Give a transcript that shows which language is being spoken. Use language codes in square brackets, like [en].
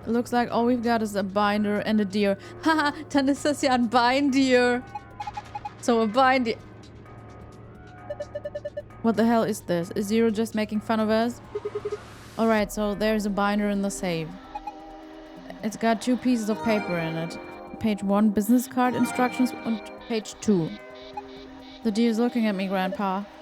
[en] Looks like all we've got is a binder and a deer. [de] Haha, dann ist das ja ein Beindeer. [en] So, a Beindeer. What the hell is this? Is Zero just making fun of us? Alright, so there's a binder in the safe. It's got 2 pieces of paper in it. Page 1, business card instructions, and page 2. The deer's looking at me, Grandpa.